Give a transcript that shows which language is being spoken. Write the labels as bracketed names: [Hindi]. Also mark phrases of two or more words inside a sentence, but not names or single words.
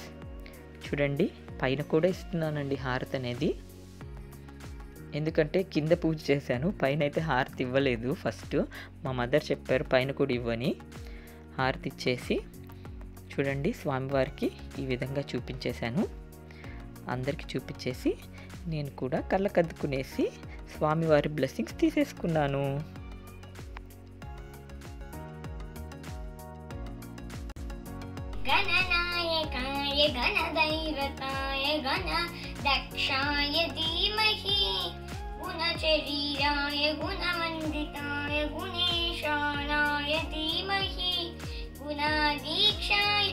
[Telugu] చూడండి పైన కూడా ఇస్తున్నానండి హారతి అనేది, ఎందుకంటే కింద పూజ చేశాను, పైన అయితే హారతి ఇవ్వలేదు. ఫస్ట్ మా మదర్ చెప్పారు పైన కూడా ఇవ్వని. హారతి ఇచ్చేసి చూడండి స్వామివారికి ఈ విధంగా చూపించేశాను. అందరికీ చూపించేసి నేను కూడా కళ్ళకద్దుకునేసి స్వామివారి బ్లెస్సింగ్స్ తీసేసుకున్నాను. [Sanskrit] गणनायकाय गणदैवताय गणदक्षाय धीमहि गुणशरीराय गुणवन्दिताय गुणेशानाय धीमहि गुणाधीक्षाय